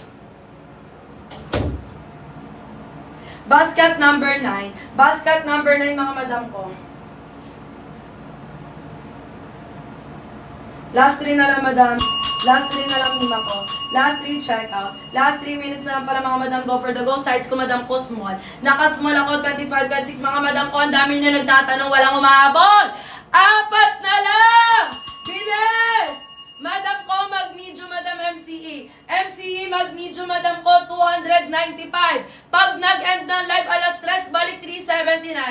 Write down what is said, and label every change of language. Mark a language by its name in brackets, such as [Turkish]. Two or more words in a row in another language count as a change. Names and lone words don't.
[English] Basket number 9. Basket number 9, [Filipino] mga madam ko. Last 3 na lang, madam. Last 3 na lang, mima ko. Last 3, [English] check out. Last 3 minutes [Filipino] na lang pala, mga madam. [English] Go for the go. [Filipino] Size ko, madam ko, small. Naka-small ako, 25, 26. Mga madam ko, ang dami na nagtatanong, walang umahabol. 4 na lang! Bilis! Madam ko, mag-medium, madam MCE. MCE, mag-medium, madam ko, 295. Pag nag-end ng live, alas 3, balik 379.